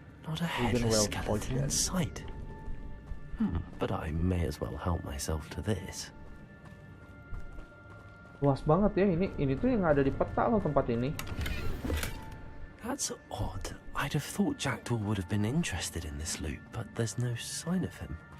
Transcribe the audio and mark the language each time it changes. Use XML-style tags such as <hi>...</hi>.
<en>Not a headless skeleton in sight. But I may as well help myself to this.</en> <id>Luas banget ya ini tuh yang ada di peta loh tempat ini.</id> <en>That's odd. I'd have thought Jackdaw would have been interested in this loot, but there's no sign of him.</en>